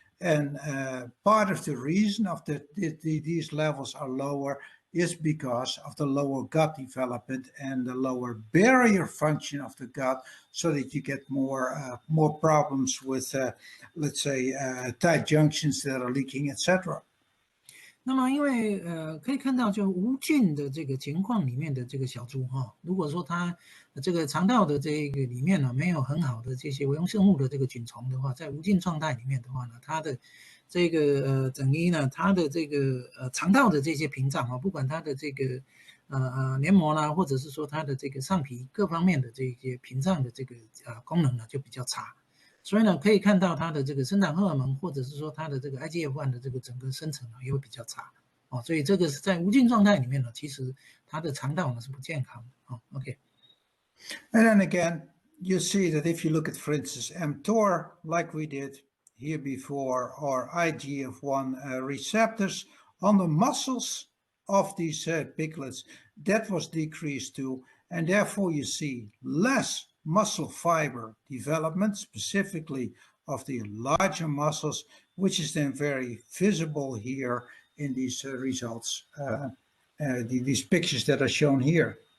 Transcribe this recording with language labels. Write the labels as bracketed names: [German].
[English] And part of the reason of these levels are lower is because of the lower gut development and the lower barrier function of the gut, so that you get more problems with, let's say, tight junctions that are leaking, etc. [Chinese] 那么因为可以看到就无菌的这个情况里面的这个小猪哈，如果说它这个肠道的这个里面呢没有很好的这些微生生物的这个菌虫的话，在无菌状态里面的话呢，它的这个等于呢它的这个肠道的这些屏障啊，不管它的这个黏膜啦，或者是说它的这个上皮各方面的这些屏障的这个功能呢就比较差。所以呢，可以看到它的这个生长荷尔蒙，或者是说它的这个 IGF-1 的这个整个生成也会比较差哦。所以这个是在无菌状态里面呢，其实它的肠道呢是不健康的哦。 OK。 [English] And then again, you see that if you look at, for instance, mTOR, like we did here before, or IGF-1 receptors on the muscles of these piglets, that was decreased too, and therefore you see less muscle fiber development, specifically of the larger muscles, which is then very visible here in these results, these pictures that are shown here.